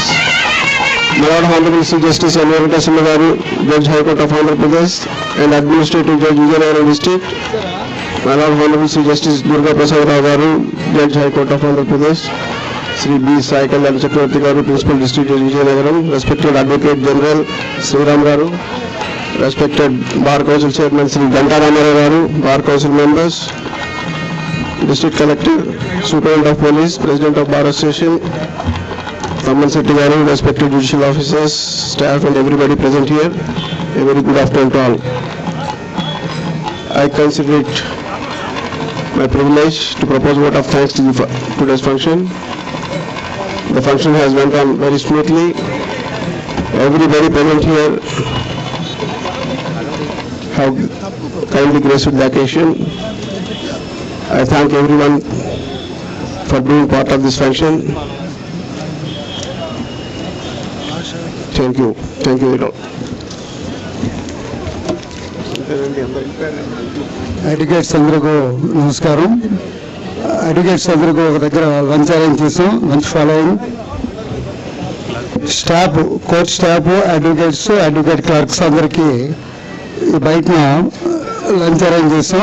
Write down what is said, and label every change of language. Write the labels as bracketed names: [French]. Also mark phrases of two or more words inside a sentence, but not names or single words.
[English] My Lord Honorable Chief Justice N. Venkateswara Garu, Judge High Court of Andhra Pradesh and Administrative Judge Vijayanagar District. My Lord Honorable Chief Justice Durga Prasad Rao Garu, Judge High Court of Andhra Pradesh. Sri B. Sai Kalyan Chakravarti Garu, Principal District Judge Vizianagaram. Respected Advocate General Sri Ram Garu. Respected Bar Council Chairman Sri Ganta Ramarao Garu, Bar Council members, District Collector, Superintendent of Police, President of Bar Association, Thamman Setti Garu, respected judicial officers, staff and everybody present here, a very good afternoon to all. I consider it my privilege to propose vote of thanks to today's function. The function has went on very smoothly. Everybody present here have kindly graced the occasion. I thank everyone for being part of this function. Thank you. Thank you, all. [Telugu] అడ్వకేట్స్ అందరికీ నమస్కారం. అడ్వకేట్స్ అందరికీ ఒక దగ్గర [English] lunch arrange [Telugu] చేసాం. [English] lunch following staff, court staff, advocates, advocate clerks [Telugu] అందరికీ బయట [English] lunch arrange [Telugu] చేసాం.